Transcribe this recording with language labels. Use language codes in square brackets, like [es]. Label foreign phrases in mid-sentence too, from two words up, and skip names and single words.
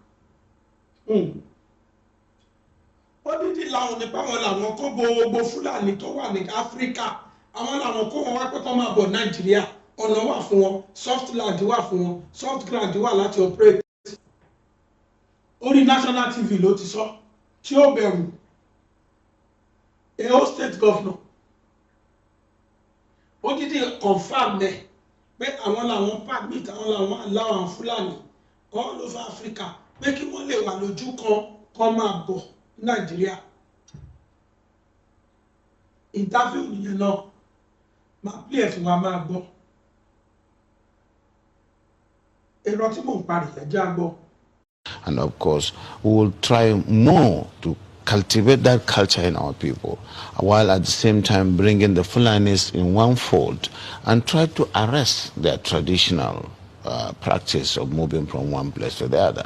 [yo] Ó dídí làwọn nípa wọn làwọn kó gbogbo Fúlàní tó wà ní Áfíríkà. Àwọn làwọn kó wọn wá pé kó máa bọ̀ Nàìjíríà. Ọ̀nà wà fún wọn, [en] soft land [yo] wà fún wọn, [en] soft ground [yo] wà láti operate. Orí [en] National TV [yo] ló ti sọ tí ó bẹ̀rù Eyan [en] state governor. [yo] Ó dídí confam dẹ̀ pé àwọn làwọn permit àwọn làwọn allow àwọn Fúlàní [en] all over Africa [yo] pé kí wọ́n lè wà lójú kan máa bọ̀ Nàìjíríà. Interview nìyẹn náà máa play fún wa máa gbọ́. Èrò tí mò ń parí ẹ̀jẹ̀ á gbọ́. [en] And of course, we will try more to cultivate that culture in our people, while at the same time bringing the Fulanis in one fold and try to arrest their traditional practice of moving from one place to the other.